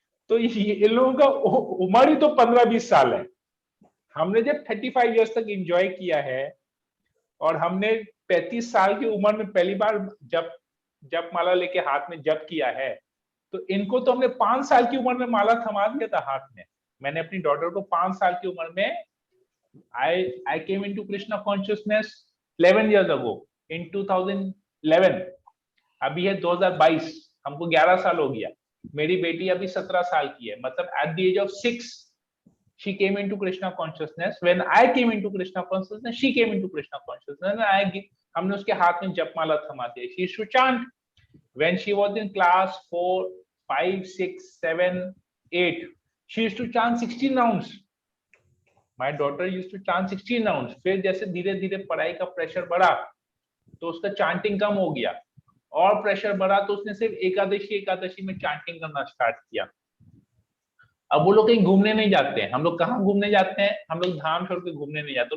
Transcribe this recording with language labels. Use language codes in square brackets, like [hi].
[hi] तो इन लोगों का उम्र ही तो 15-20 साल है। हमने जब 35 इयर्स तक एंजॉय किया है, और हमने 35 साल की उम्र में पहली बार जप माला लेके हाथ में जप किया है, तो इनको तो हमने 5 साल की उम्र में माला थमा दिया था हाथ में। मैंने अपनी डॉटर को 5 साल की उम्र में, [en] I came into Krishna consciousness 11 years ago in 2011। [hi] अभी है 2022, हमको 11 साल हो गया। मेरी बेटी अभी 17 साल की है, मतलब [en] at the age of 6 she came into Krishna consciousness। When I came into Krishna consciousness, she came into Krishna consciousness। [hi] हमने उसके हाथ में जपमाला थमा दिया। [en] She used to chant when she was in class 4, 5, 6, 7, 8। She used to chant 16 rounds। My daughter used to chant 16 rounds। [hi] फिर जैसे धीरे धीरे पढ़ाई का प्रेशर बढ़ा तो उसका चांटिंग कम हो गया, और प्रेशर बढ़ा तो उसने सिर्फ एकादशी में चांटिंग करना स्टार्ट किया। अब वो लोग कहीं घूमने नहीं जाते हैं। हम लोग कहाँ घूमने जाते हैं? हम लोग धाम छोड़ के घूमने नहीं जाते।